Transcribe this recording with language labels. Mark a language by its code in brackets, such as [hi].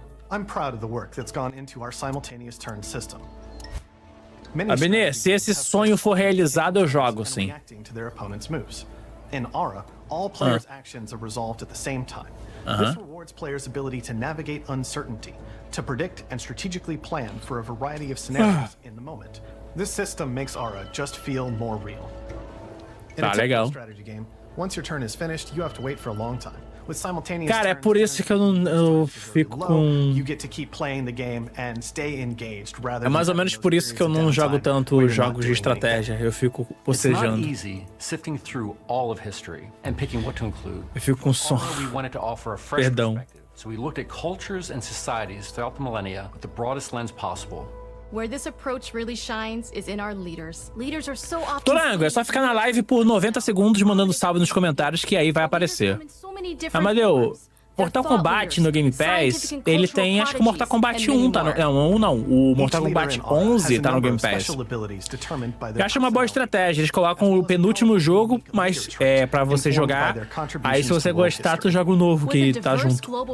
[en] I'm proud of the work that's gone into our simultaneous turn system. [pt] Abner, se esse sonho for realizado, eu jogo, sim. [en] Reacting to their opponent's moves. In Aura, all players' actions are resolved at the same time. This rewards players' ability to navigate uncertainty, to predict and strategically plan for a variety of scenarios in the moment. This system makes Aura just feel more real. In a typical strategy game, once your turn is finished, you have to wait for a long time. With simultaneous [pt] Cara, é por isso que eu fico com... [en] You get to keep playing the game and stay engaged rather [pt] É mais ou menos por isso que eu não jogo tanto jogos de estratégia. Eu fico bocejando. [en] Sifting through all of history and picking what to include. [pt] Eu fico com som. [en] We wanted to offer a fresh perspective. So we looked at cultures and societies throughout the millennia with the broadest lens possible. Where this approach really shines is in our leaders. Leaders are so often... [pt] Torango, é só ficar na live por 90 segundos mandando salve nos comentários que aí vai aparecer. Amadeu, Mortal Kombat no Game Pass, ele tem, acho que o Mortal Kombat 1 tá no... Não, o Mortal Kombat 11 tá no Game Pass. Eu acho uma boa estratégia, eles colocam o penúltimo jogo, mas é pra você jogar, aí se você gostar, tu joga o novo que tá junto.